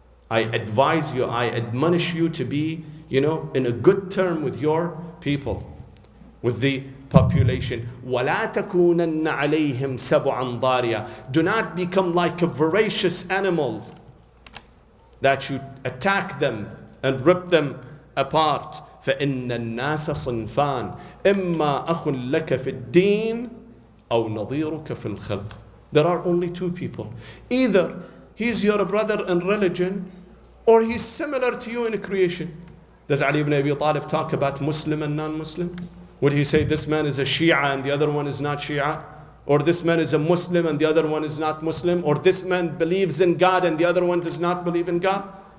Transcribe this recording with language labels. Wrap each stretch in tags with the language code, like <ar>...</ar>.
<en>I advise you, I admonish you to be, in a good term with your people, with the population.</en> <ar>وَلَا تَكُونَنَّ عَلَيْهِمْ سَبُعًا ضَارِيًا.</ar> <en>Do not become like a voracious animal that you attack them and rip them apart.</en> <ar>فإن الناس صنفان إما أخ لك في الدين أو نظيرك في الخلق.</ar> <en>There are only two people. Either he's your brother in religion or he's similar to you in creation. Does Ali ibn Abi Talib talk about Muslim and non-Muslim? Would he say this man is a Shia and the other one is not Shia? Or this man is a Muslim and the other one is not Muslim? Or this man believes in God and the other one does not believe in God?</en>